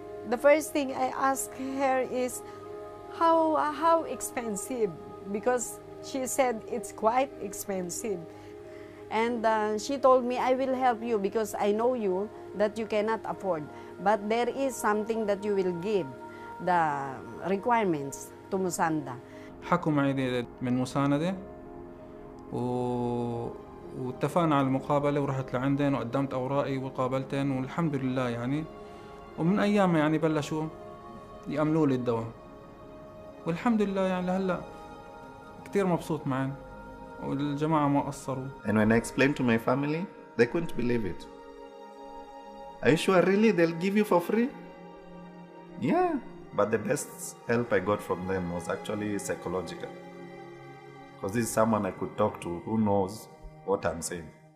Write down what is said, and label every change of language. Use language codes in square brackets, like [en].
[en] The first thing I asked her is, how expensive? Because she said it's quite expensive. And she told me, I will help you because I know you that you cannot afford. But there is something that you will give, the requirements to Musanda. [ar] حكوا معي من مساندة واتفقنا على المقابلة ورحت لعندن وقدمت أوراقي وقابلتن والحمد لله يعني. ومن أيام يعني بلشوا يأملوا لي الدواء والحمد لله يعني لهلا كتير مبسوط معن والجماعة ما قصروا. [en] And when I explained to my family, they couldn't believe it. Are you sure really they'll give you for free? Yeah, but the best help I got from them was actually psychological. Because this is someone I could talk to who knows what I'm saying.